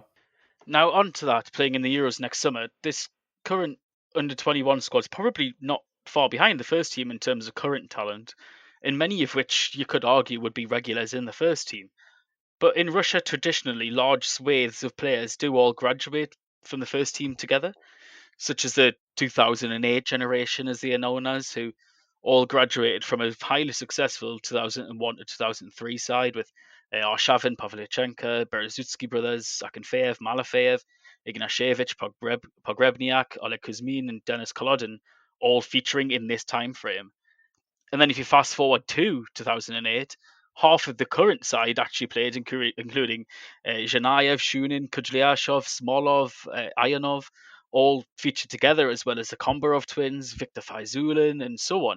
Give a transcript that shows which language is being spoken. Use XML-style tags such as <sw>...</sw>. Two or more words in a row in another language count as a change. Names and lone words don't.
<en>Now, on to that, playing in the Euros next summer, this current under-21 squad is probably not far behind the first team in terms of current talent, and many of which you could argue would be regulars in the first team. But in Russia, traditionally, large swathes of players do all graduate from the first team together, such as the 2008 generation, as they are known as, who all graduated from a highly successful 2001 to 2003 side with Arshavin, Pavlyuchenko, Berezutsky brothers, Akinfeev, Malafeev, Ignashevich, Pogrebniak, Oleg Kuzmin, and Denis Kolodin, all featuring in this time frame. And then if you fast forward to 2008, half of the current side actually played, including Zhanayev, Shunin, Kudryashov, Smolov, Ayanov, all featured together, as well as the Kombarov twins, Viktor Faizulin, and so on.</en>